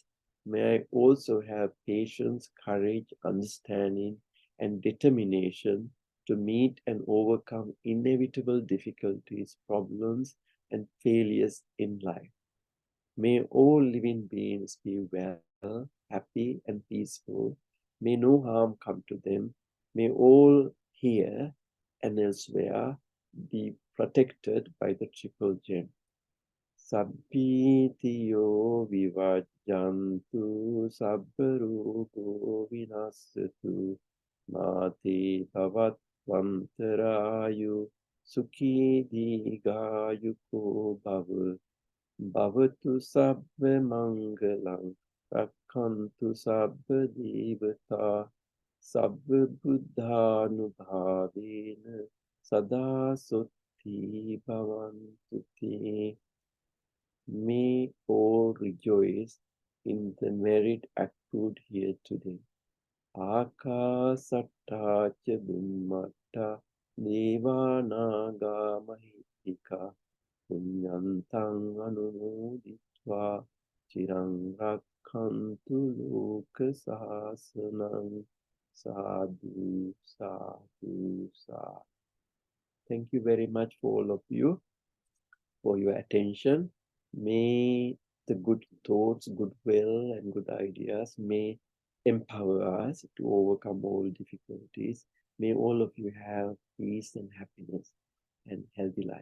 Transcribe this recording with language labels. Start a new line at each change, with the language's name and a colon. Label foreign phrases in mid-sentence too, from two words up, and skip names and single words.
English: May I also have patience, courage, understanding, and determination to meet and overcome inevitable difficulties, problems, and failures in life. May all living beings be well, happy, and peaceful. May no harm come to them. May all here and elsewhere be protected by the triple gem.
Pali: Sabbitiyo vivajjantu sabbaruko vinasatu mati bhavattvantarayu sukhi digayuko bhava. Bhavatu sabba mangalam rakhantu sabba devata sabba buddhanubhavena sada sutti bhavantu te.
English: May all rejoice in the merit accrued here today.
Pali: Akasatta ca bhummatta devanaga mahittika punyantang anumoditva chirang rakhantu loka sasanam. Sadhu, sadhu, sadhu.
English: Thank you very much for all of you for your attention. May the good thoughts, good will, and good ideas may empower us to overcome all difficulties. May all of you have peace and happiness and healthy life.